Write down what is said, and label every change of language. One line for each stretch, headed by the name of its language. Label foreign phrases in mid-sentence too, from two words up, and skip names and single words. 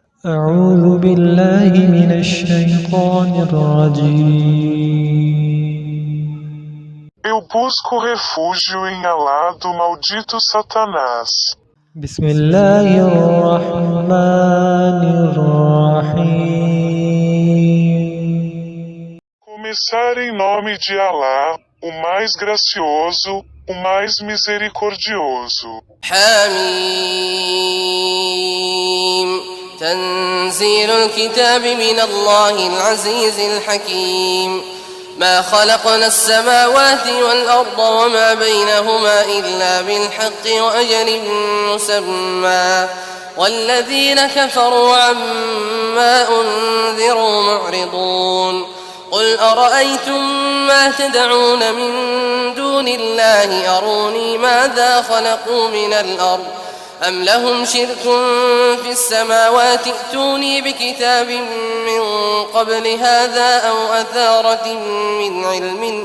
Arabic: أعوذ بالله من الشيطان الرجيم.
Portuguese: Eu busco refúgio em Alá do maldito Satanás.
Arabic: بسم الله الرحمن الرحيم.
Portuguese: Começar em nome de Alá, o mais gracioso, o mais misericordioso.
Arabic: حميم تنزيل الكتاب من الله العزيز الحكيم ما خلقنا السماوات والأرض وما بينهما إلا بالحق وأجل مسمى والذين كفروا عما أنذروا معرضون قل أرأيتم ما تدعون من دون الله أروني ماذا خلقوا من الأرض أم لهم شرك في السماوات ائتوني بكتاب من قبل هذا أو أثارة من علم